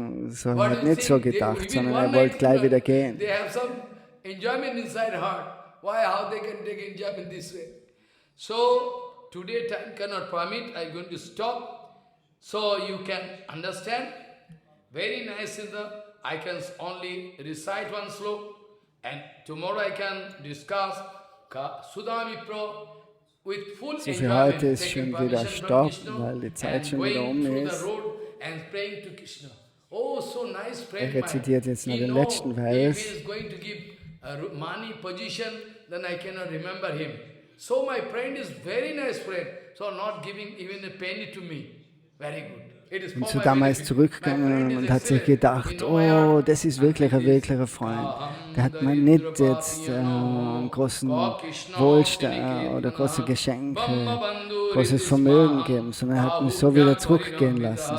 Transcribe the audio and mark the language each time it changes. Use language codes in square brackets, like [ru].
[de] So, er hat nicht so gedacht, sondern er wollte gleich wieder gehen. [en] Enjoyment inside heart. How they can take enjoyment this way? So today time cannot permit. I'm going to stop. So you can understand. Very nice in I can only recite one sloka, and tomorrow I can discuss Sudama Vipra with full [de] so für heute [en] enjoyment. [de] ist schon wieder Stopp, weil die Zeit schon wieder ist. [en] And praying to Krishna. Oh, so nice friend. [de] Er rezitiert jetzt noch den letzten Vers. [en] If he is going to give money, position, then I cannot remember him. So my friend is very nice friend. So not giving even a penny to me. Very good. [de] Und Sudama ist zurückgegangen und hat sich gedacht, oh, das ist wirklich ein wirklicher Freund. Der hat mir nicht jetzt großen Wohlstand oder große Geschenke, großes Vermögen gegeben, sondern er hat mich so wieder zurückgehen lassen.